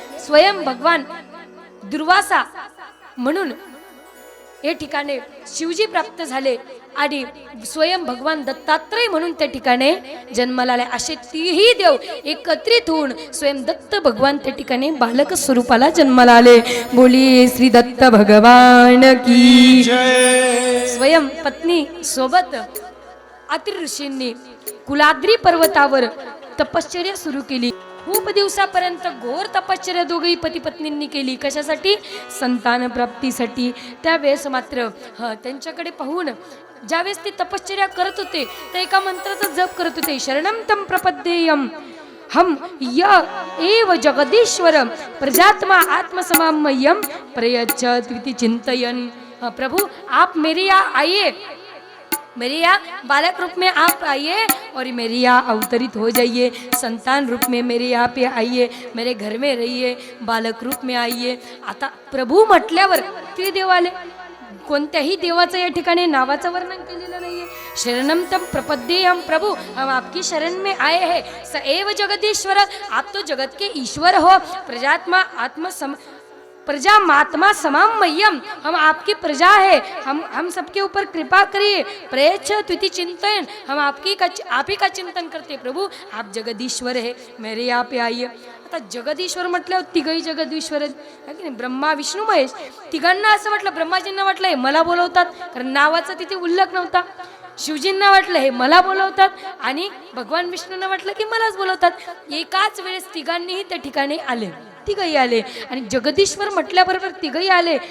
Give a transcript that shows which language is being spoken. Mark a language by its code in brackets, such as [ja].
[mr] स्वयं भगवान दुर्वासा म्हणून या ठिकाणी शिवजी प्राप्त झाले आणि स्वयं भगवान दत्तात्रय म्हणून त्या ठिकाणी जन्माला आले. असे तिही देव एकत्रित होऊन स्वयं दत्त भगवान त्या ठिकाणी बालक स्वरूपाला जन्माला आले. बोली श्री दत्त भगवान की जय. स्वयं पत्नी सोबत अत्रि ऋषींनी कुलाद्री पर्वतावर तपश्चर्या सुरू केली. खूप दिवसापर्यंत घोर तपश्चर्या दोघी पती पत्नींनी केली. कशासाठी? संतान प्राप्तीसाठी. त्यावेळेस मात्र त्यांच्याकडे पाहून ज्यावेळेस ते तपश्चर्या करत होते तर एका मंत्राचा जप करत होते. [sa] शरणम तम प्रपद्येयम हम य एव जगदीश्वर प्रजात्मा आत्मसमामयम प्रयच्छति चिंतयन. [hi] प्रभु आप मेरी यहाँ आइए, मेरे यहाँ बालक रूप में आप आइए और मेरे यहाँ अवतरित हो जाइए. संतान रूप में मेरे यहाँ पे आइए, मेरे घर में रहिए, बालक रूप में आइए. [mr] आता प्रभू म्हटल्यावर ते देव आले. कोणत्याही देवाचं या ठिकाणी नावाचं वर्णन केलेलं नाहीये. [sa] शरणम तम प्रपद्येयम [hi] प्रभु हम आपकी शरण में आए हैं. [sa] स एव जगदीश्वर [hi] आप तो जगत के ईश्वर हो. [sa] प्रजात्मा प्रजा मात्मा समामय्यम [hi] हम आपकी प्रजा है. हम सबके ऊपर कृपा करिए. [sa] प्रयच्छ त्विति चिंतन [hi] हम आप ही का चिंतन करते. प्रभु आप जगदीश्वर है, मेरे यहाँ पे आइए. [mr] आता जगदीश्वर म्हटल्यावर तिघही जगदीश्वर आहे की नाही. ब्रह्मा विष्णू महेश तिघांना असं वाटलं. ब्रह्माजींना वाटलं हे मला बोलवतात, कारण नावाचा तिथे उल्लेख नव्हता. शिवजींना वाटलं हे मला बोलवतात आणि भगवान विष्णूंना वाटलं की मलाच बोलवतात. एकाच वेळेस तिघांनीही त्या ठिकाणी आले. तिघही आले आणि जगदीश्वर म्हटल्याबरोबर तिघही आले.